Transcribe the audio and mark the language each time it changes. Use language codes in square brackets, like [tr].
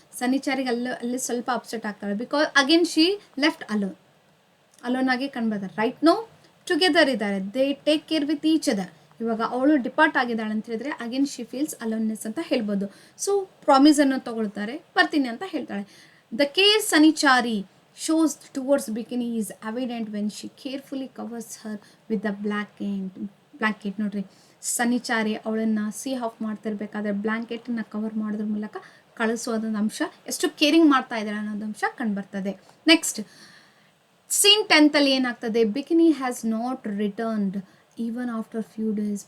[kn] ಸನಿಚಾರಿಗೆ ಅಲ್ಲಿ ಸ್ವಲ್ಪ ಅಪ್ಸೆಟ್ ಆಗ್ತಾಳೆ, [en] because again she left alone [kn] ಆಗಿ ಕಂಡುಬರ್ತಾರೆ. [en] right no together [kn] ಇದ್ದಾರೆ, [en] They take care with each other. [kn] ಇವಾಗ ಅವಳು ಡಿಪಾರ್ಟ್ ಆಗಿದ್ದಾಳೆ ಅಂತ ಹೇಳಿದ್ರೆ [en] again she feels aloneness [kn] ಅಂತ ಹೇಳ್ಬೋದು. ಸೊ ಪ್ರಾಮಿಸನ್ನು ತಗೊಳ್ತಾರೆ, ಬರ್ತೀನಿ ಅಂತ ಹೇಳ್ತಾಳೆ. [en] The care Sanichari shows towards bikini is evident when she carefully covers her with the blanket. [kn] ನೋಡ್ರಿ, ಸನಿಚಾರಿ ಅವಳನ್ನು ಆಫ್ ಮಾಡ್ತಿರ್ಬೇಕಾದ್ರೆ ಬ್ಲ್ಯಾಂಕೆಟನ್ನು ಕವರ್ ಮಾಡೋದ್ರ ಮೂಲಕ ಕಳಿಸೋದೊಂದು ಅಂಶ, ಎಷ್ಟು ಕೇರಿಂಗ್ ಮಾಡ್ತಾ ಇದ್ದಾರೆ ಅನ್ನೋದು ಅಂಶ ಕಂಡುಬರ್ತದೆ. [en] next scene 10 [kn] ಏನಾಗ್ತದೆ, [en] Bikhni has not returned even after few days.